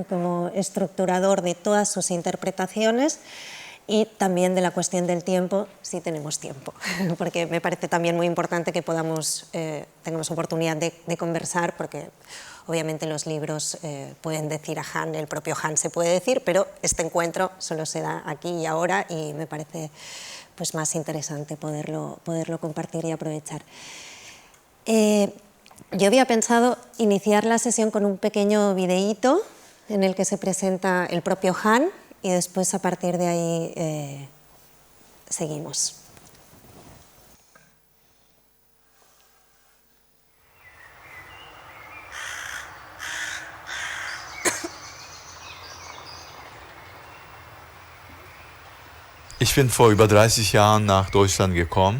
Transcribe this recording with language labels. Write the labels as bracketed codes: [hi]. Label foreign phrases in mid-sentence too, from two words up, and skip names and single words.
[es] como estructurador de todas sus interpretaciones, y también de la cuestión del tiempo, si tenemos tiempo, porque me parece también muy importante que tengamos oportunidad de conversar, porque obviamente los libros pueden decir a Han, el propio Han se puede decir, pero este encuentro solo se da aquí y ahora, y me parece pues, más interesante poderlo compartir y aprovechar. Yo había pensado iniciar la sesión con un pequeño videíto en el que se presenta el propio Han, y después a partir de ahí seguimos. [de] Ich bin vor über 30 Jahren nach Deutschland gekommen.